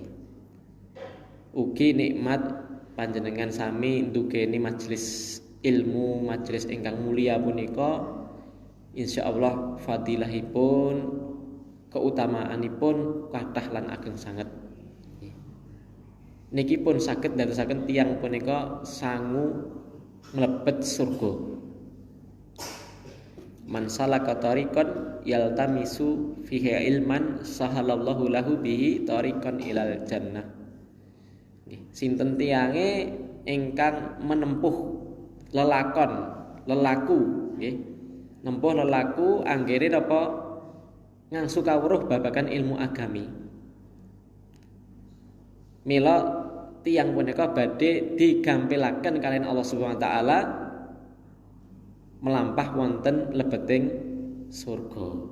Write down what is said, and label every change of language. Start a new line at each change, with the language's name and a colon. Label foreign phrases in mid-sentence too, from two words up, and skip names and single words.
Javanese: Ugi nikmat panjenengan sami ndugeni majelis ilmu, majelis ingkang mulia punika insyaallah fadilahipun, keutamaanipun kathah lan ageng sanget. Niki pun saged ndadosaken tiyang punika sangu mlebet surga.
Arabic: من سلك طريقا يلتمس فيه علما سهل الله له به طريقا إلى الجنة.
Javanese: Sinten tiyange ingkang menempuh lelaku nggih. Nempuh lelaku anggere napa ngangsu kawruh babagan ilmu agami. Mila tiyang punika badhe digampilaken kalian Allah
Arabic: سبحانه وتعالى
Javanese: melampah wonten lebeting surga.